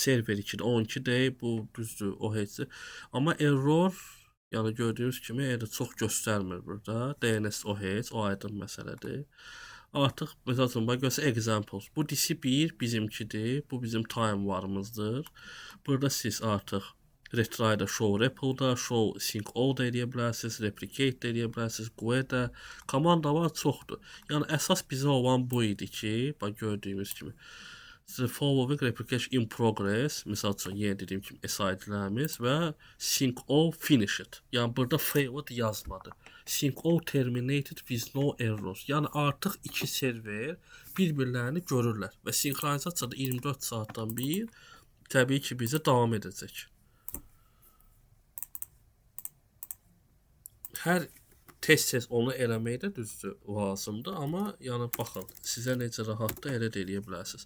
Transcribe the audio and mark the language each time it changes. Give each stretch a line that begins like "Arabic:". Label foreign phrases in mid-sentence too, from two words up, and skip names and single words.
Azerbaijani: Server 2-də 12 dəqiqə, bu düzdür, o heç. Amma error, yəni gördüyünüz kimi çox göstərmir burada. DNS o heç, o aydın məsələdir. Artıq məsəl üçün bax görsə examples. Bu DC1 bizimkidir. Bu bizim time varımızdır. Burada siz artıq retry-da
English: show repo-da, show sync all-da
Azerbaijani: edə bilərsiniz, replicate də edə bilərsiniz, query-də. Komandalar çoxdur. Yəni əsas bizə olan bu idi ki, bax gördüyünüz kimi
English: the following replication in progress,
Azerbaijani: məsəl üçün yenə dediyim kimi SID-lərimiz və
English: sync all finished.
Azerbaijani: Yəni burada failed yazmadı.
English: sync all terminated with no errors.
Azerbaijani: Yəni artıq iki server bir-birlərini görürlər və sinxronizasiyada 24 saatdan bir təbii ki, bizə davam edəcək. Hər tez-tez onu eləmək də düzdür, lazımdır, amma yəni baxın, sizə necə rahatdır elə də eləyə bilərsiniz.